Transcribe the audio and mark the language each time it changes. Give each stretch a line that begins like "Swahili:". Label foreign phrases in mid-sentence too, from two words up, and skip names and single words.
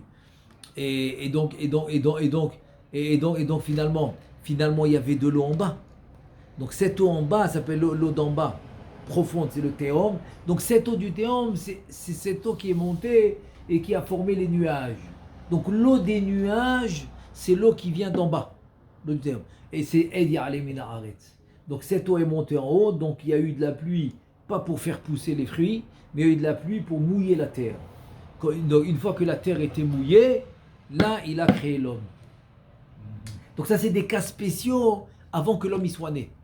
French: Et donc, finalement, il y avait de l'eau en bas. Donc cette eau en bas s'appelle l'eau d'en bas. Profonde, c'est le théum. Donc cette eau du théum, c'est cette eau qui est montée et qui a formé les nuages. Donc l'eau des nuages, c'est l'eau qui vient d'en bas. Et c'est
Hebrew: אד יעלה מן הארץ.
French: Donc cette eau est montée en haut, donc il y a eu de la pluie, pas pour faire pousser les fruits, mais il y a eu de la pluie pour mouiller la terre. Donc une fois que la terre était mouillée, là il a créé l'homme. Donc ça c'est des cas spéciaux avant que l'homme y soit né.